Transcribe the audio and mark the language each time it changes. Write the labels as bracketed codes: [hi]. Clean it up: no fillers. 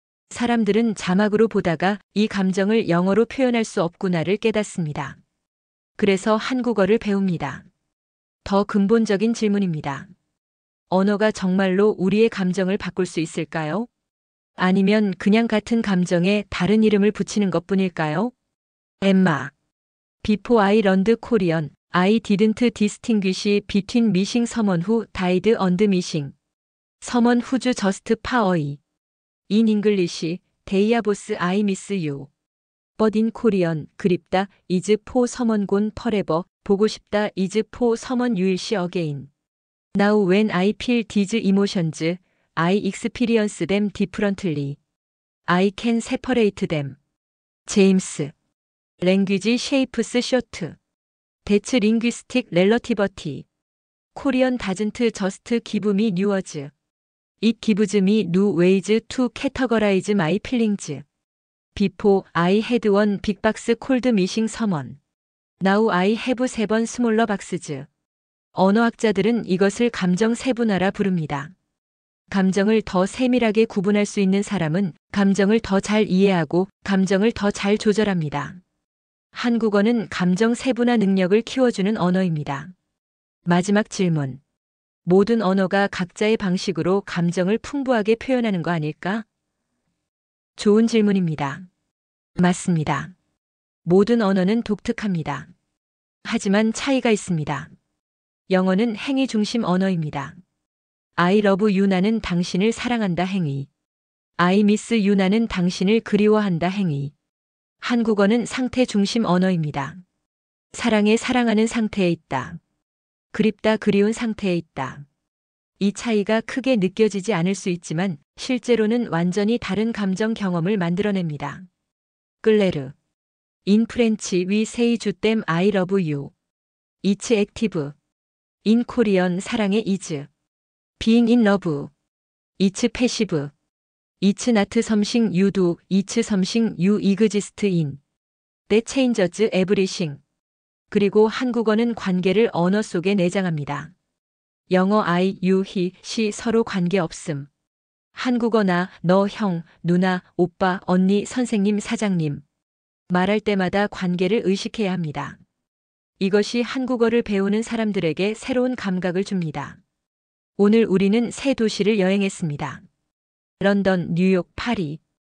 [ko] 사람들은 자막으로 보다가 이 감정을 영어로 표현할 수 없구나를 깨닫습니다. 그래서 한국어를 배웁니다. 더 근본적인 질문입니다. 언어가 정말로 우리의 감정을 바꿀 수 있을까요? 아니면 그냥 같은 감정에 다른 이름을 붙이는 것뿐일까요? 엠마. [en] Before I learned Korean, I didn't distinguish between missing someone who died and missing someone who's just far away. In English, they both I miss you. But in Korean, 그립다 is for someone gone forever. [ko] 보고 싶다 [en] is for someone you'll see again. Now when I feel these emotions, I experience them differently. I can separate them. 제임스. Language shapes short. That's linguistic relativity. Korean doesn't just give me new words. It gives me new ways to categorize my feelings. Before I had one big box called missing someone. Now I have 3번 smaller boxes. [ko] 언어학자들은 이것을 감정 세분화라 부릅니다. 감정을 더 세밀하게 구분할 수 있는 사람은 감정을 더 잘 이해하고 감정을 더 잘 조절합니다. 한국어는 감정 세분화 능력을 키워주는 언어입니다. 마지막 질문. 모든 언어가 각자의 방식으로 감정을 풍부하게 표현하는 거 아닐까? 좋은 질문입니다. 맞습니다. 모든 언어는 독특합니다. 하지만 차이가 있습니다. 영어는 행위 중심 언어입니다. [en] I love you [ko] 나는 당신을 사랑한다 행위. [en] I miss you [ko] 나는 당신을 그리워한다 행위. 한국어는 상태 중심 언어입니다. 사랑해 사랑하는 상태에 있다. 그립다 그리운 상태에 있다. 이 차이가 크게 느껴지지 않을 수 있지만 실제로는 완전히 다른 감정 경험을 만들어냅니다. 끌레르. [en] In French we say [fr] je t'aime [en] I love you. It's active. In Korean 사랑해 is. Being in love. It's passive. It's not something you do. It's something you exist in. That changes everything. [ko] 그리고 한국어는 관계를 언어 속에 내장합니다. 영어 [en] I, you, he, she [ko] 서로 관계없음. 한국어 나, 너, 형, 누나, 오빠, 언니, 선생님, 사장님. 말할 때마다 관계를 의식해야 합니다. 이것이 한국어를 배우는 사람들에게 새로운 감각을 줍니다. 오늘 우리는 세 도시를 여행했습니다. 런던, 뉴욕, 파리.